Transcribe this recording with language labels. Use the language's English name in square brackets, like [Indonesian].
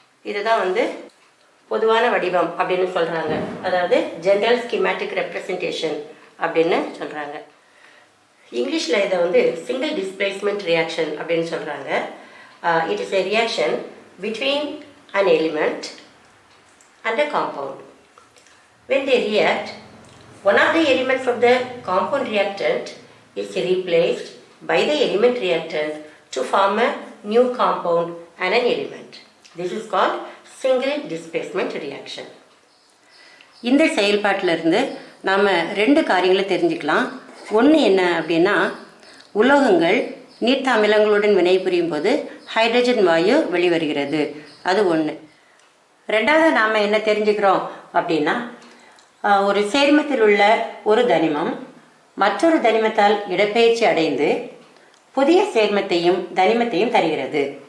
[Tamil] இதுதான் பொதுவான வடிவம் அப்படின்னு சொல்கிறாங்க. அதாவது [English] general schematic representation [Tamil] அப்படின்னு சொல்கிறாங்க. இங்கிலீஷில் இதை [English] single displacement reaction [Tamil] அப்படின்னு சொல்கிறாங்க. [English] It is a reaction between an element and a compound. When they react, one of the elements of the compound reactant is replaced by the element reactant to form a new compound and an element. This is called single displacement reaction. [Tamil] இந்த செயல்பாட்டிலிருந்து நாம் 2 காரியங்களை தெரிஞ்சுக்கலாம். ஒன்று என்ன அப்படின்னா, உலோகங்கள் நீர்த்த அமிலங்களுடன் வினைபுரியும் போது ஹைட்ரஜன் வாயு வெளிவருகிறது. அது ஒன்று. ரெண்டாவது நாம் என்ன தெரிஞ்சுக்கிறோம் அப்படின்னா, ஒரு சேர்மத்தில் உள்ள ஒரு தனிமம் மற்றொரு தனிமத்தால் இடப்பெயர்ச்சி அடைந்து புதிய சேர்மத்தையும் தனிமத்தையும் தருகிறது.